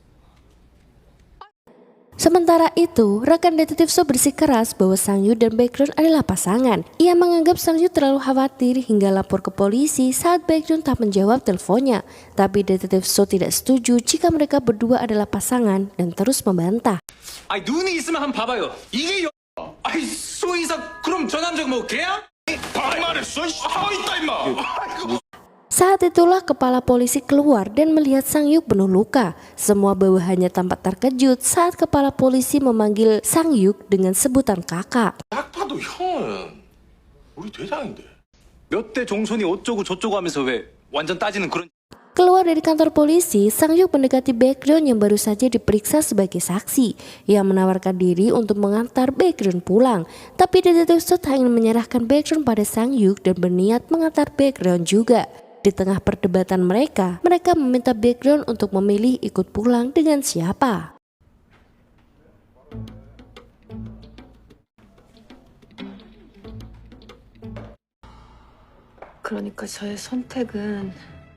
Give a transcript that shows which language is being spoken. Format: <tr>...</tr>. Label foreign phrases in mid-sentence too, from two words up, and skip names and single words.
<id>Sementara itu, rekan detektif So bersikeras bahwa Sang-yuk dan background adalah pasangan. Ia menganggap Sang-yuk terlalu khawatir hingga lapor ke polisi saat background tak menjawab teleponnya. Tapi detektif So tidak setuju jika mereka berdua adalah pasangan dan terus membantah.</id> <ko>아니 눈이 있으면 한번 봐봐요. 이게 아이 소이사 그럼 저 남자가 뭐 개야? 반말했어? 서 있다 임마.</ko> <id>Saat itulah kepala polisi keluar dan melihat Sang-yuk penuh luka. Semua bawahannya tampak terkejut saat kepala polisi memanggil Sang-yuk dengan sebutan kakak.</id> <ko>딱 봐도 형은 우리 대장인데. 몇 대 종손이 어쩌고 저쩌고 하면서 왜 완전 따지는 그런</ko> <id>Keluar dari kantor polisi, Sang-yuk mendekati background yang baru saja diperiksa sebagai saksi. Ia menawarkan diri untuk mengantar background pulang. Tapi detektif So tak ingin menyerahkan background pada Sang-yuk dan berniat mengantar background juga. Di tengah perdebatan mereka meminta background untuk memilih ikut pulang dengan siapa. 그러니까 저의 선택은</id>